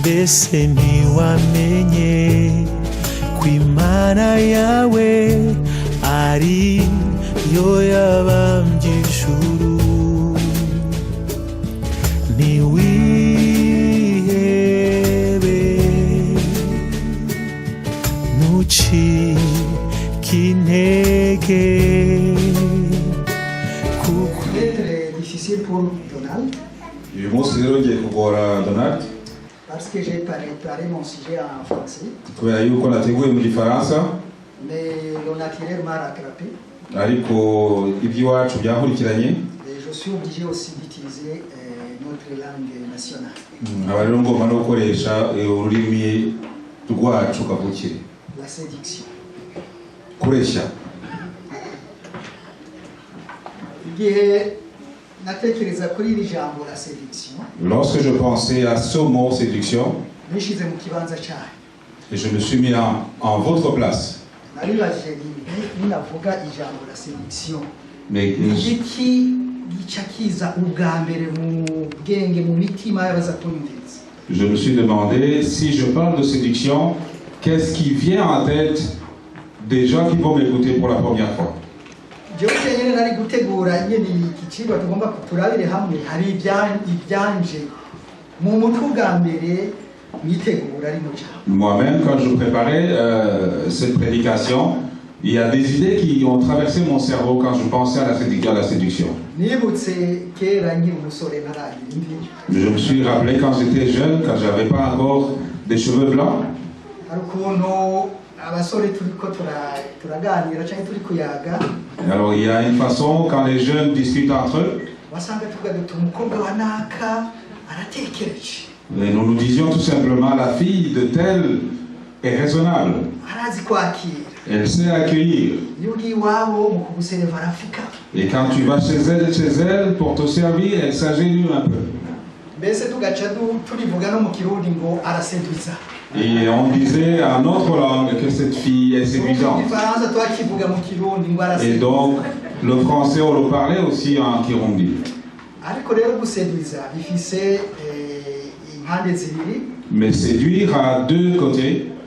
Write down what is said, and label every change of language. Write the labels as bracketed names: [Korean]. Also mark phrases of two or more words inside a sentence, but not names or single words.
[Rundi] ese ntiwamenye ko Imana yawe ari yo yabambye ijuru. Ntiwihebe, ntucike intege. [French] Très difficile pour Donald. [Rundi] uyu munsi rero ngiye kugora Donald [French] Parce que j'ai préparé mon sujet en français, [Rundi] kubera yuko nateguye mu gifaransa [French] mais le naturel m'a rattrapé [Rundi] ariko iby'iwacu byankurikiranye, [French] et je suis obligé aussi d'utiliser notre langue nationale, [Rundi] nkaba rero ngomba no gukoresha ururimi rwacu kavukire. [French] la séduction. [Rundi] Kureshya. Igihe natekereza kuri iri jambo [French] la séduction, Lorsque je pensais à ce mot séduction, [Rundi] nishize mu kibanza cyayo, [French] et je me suis mis en votre place. [Rundi] naribaje ninavuga ijambo [French] la séduction, [Rundi] Mais igiki gica kiza ubwa mbere mu bwenge mu mitima y'abaza kunyumviriza. [French] je me suis demandé, si je parle de séduction, qu'est-ce qui vient en tête des gens qui vont m'écouter pour la première fois? [Rundi] jewe nyine nari gutegura nyine iki kigo tugomba kuturabire hamwe, hari ibyanje mu mutwe bwa mbere nitegura rino jambo. [French] Moi-même, quand je préparais cette prédication, il y a des idées qui ont traversé mon cerveau quand je pensais à la séduction. [Rundi] Nibutse kera nkiri umusore ntaragira imvi, [French] Je me suis rappelé quand j'étais jeune, quand j'avais pas encore des cheveux blancs, [Rundi] hari ukuntu abasore turiko turaganira cyangwa turi kuyaga, [French] alors il y a une façon, quand les jeunes discutent entre eux, [Rundi] wasanga tuvuga duti umukobwa wa naka aratekereje, [French] et nous nous disions tout simplement, la fille de tel est raisonnable, [Rundi] arazi kwakira, [French] elle sait accueillir. [Rundi] iyo ugiye iwabo mu kugusereva arafika. [French] Et quand tu vas chez elle pour te servir, elle s'agénue un peu. [Rundi] Mbese tugaca turivuga no mu kirundi ngo araseduza. [French] Et on disait en notre langue que cette fille est séduisante. Et donc, le français, on le parlait aussi en Kirundi. Mais séduire a deux côtés.